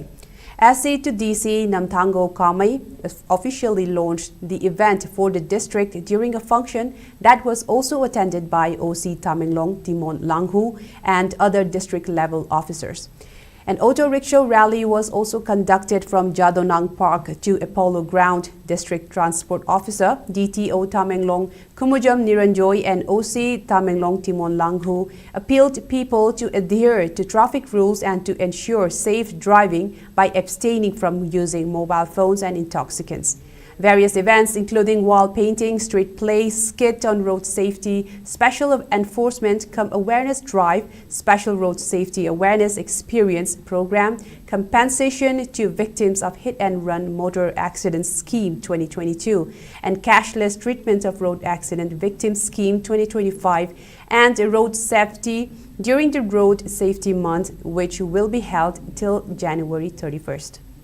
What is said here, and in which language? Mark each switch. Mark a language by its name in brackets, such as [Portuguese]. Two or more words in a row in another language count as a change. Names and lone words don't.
[English] SC to DC Namthango Kamai officially launched the event for the district during a function that was also attended by OC Tamenglong Timon Langhu and other district level officers. An auto rickshaw rally was also conducted from Jadonang Park to Apollo Ground. District Transport Officer DTO Tamenglong Kumujam Niranjoy and OC Tamenglong Timon Langhu appealed people to adhere to traffic rules and to ensure safe driving by abstaining from using mobile phones and intoxicants. Various events including wall painting, street play, skit on road safety, special enforcement awareness drive, special road safety awareness experience program, compensation to victims of hit and run motor accidents scheme 2022 and cashless treatment of road accident victims scheme 2025 and road safety during the road safety month, which will be held till January 31st.